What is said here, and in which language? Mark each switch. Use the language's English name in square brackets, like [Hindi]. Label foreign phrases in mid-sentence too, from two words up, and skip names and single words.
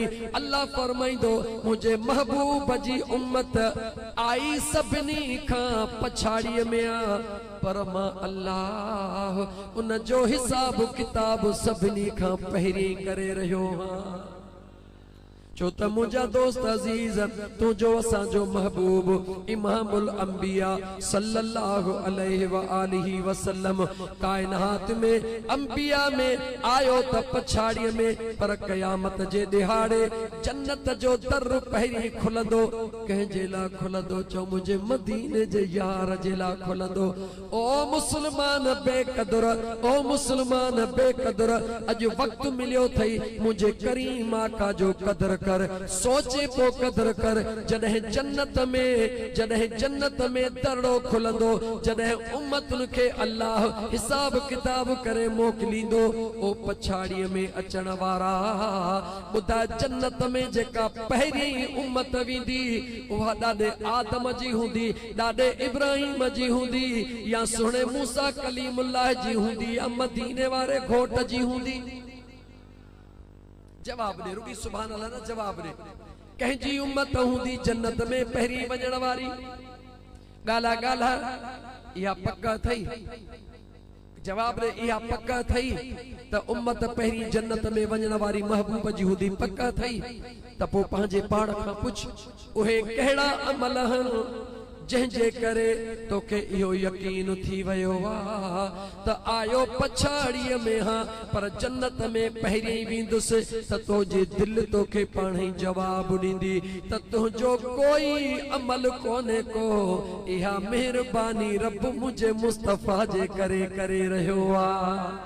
[Sindhi] अल्लाह फरमाइदो मुझे महबूब जी उम्मत आई सभिनी खां पछाड़ीअ में आ, पर मां अल्लाह उन जो हिसाब किताब सभिनी खां पहिरीं करे रहियो हां। चो त मुझा दोस्त अजीज तू जो असा जो महबूब [Arabic] إمام الأنبياء صلى الله عليه وآله وسلم [Sindhi] कायनात में अंबिया में आयो त पछाड़ीअ में। पर कयामत जे दिहाड़े जन्नत जो दर पहिरीं खुलंदो। कंहिंजे लाइ खुलंदो? चो मुझे मदीने जे यार जे लाइ खुलंदो। ओ मुसलमान बेकदर, ओ मुसलमान बेकदर, अॼु वक्त मिलियो थई मुझे करीम आका जो कदर कर। सोचे पो कदर कर। जॾहिं जन्नत में दरड़ो खुलंदो, जॾहिं उम्मतुन खे अल्लाह हिसाब किताब करे मोकिलींदो। ओ पछाड़ीअ में अचण वारा ॿुधा जन्नत में जेका पहिरीं उम्मत वेंदी उहा ॾाढे आदम जी हूंदी, ॾाढे इब्राहिम जी हूंदी, या सुहिणे मूसा कलीमुल्लाह जी हूंदी, या मदीने वारे घोट जी हूंदी। जवाब दे, रुकी [Arabic] سبحان الله [Sindhi] ना जवाब दे। कंहिंजी उम्मत हूंदी जन्नत में पहिरीं वञण वारी? ॻाल्हा ॻाल्हा इहा पक थई। जवाब दे, इहा पक थई त उम्मत पहिरीं जन्नत में वञण वारी महबूब जी हूंदी? पक थई त पोइ पंहिंजे पाण खां पुछ उहे कहिड़ा अमल आहिनि जंहिंजे करे तोखे इहो यकीन थी वियो आहे त आयो पछाड़ीअ में हा पर जन्नत में पहिरीं वेंदुसि त तुंहिंजी दिलि तोखे पाण ई जवाबु ॾींदी त तुंहिंजो कोई अमल कोन्हे को, इहा महिरबानी रब मुंहिंजे मुस्तफ़ा जे करे करे रहियो आहे।